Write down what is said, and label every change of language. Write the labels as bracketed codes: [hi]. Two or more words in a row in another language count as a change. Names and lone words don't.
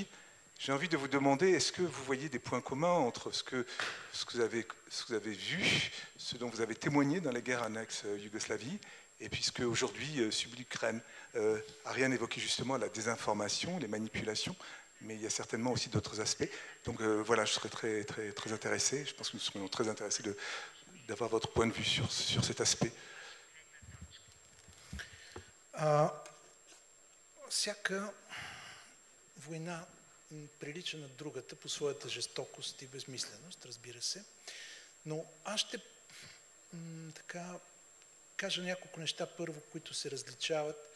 [fr] J'ai envie de vous demander, est-ce que vous voyez des points communs entre ce que vous avez vu, ce dont vous avez témoigné dans les guerres en ex-Yougoslavie, et puis ce qu'aujourd'hui subit l'Ukraine? Ariane évoquait justement la désinformation, les manipulations, mais il y a certainement aussi d'autres aspects. Donc voilà, je serais très, très, très intéressé, je pense que nous serions très intéressés d'avoir votre point de vue sur cet aspect. [bg] Всяка война прилича на другата по своята жестокост и безмисленост, разбира се. Но аз ще така кажа няколко неща първо, които се различават.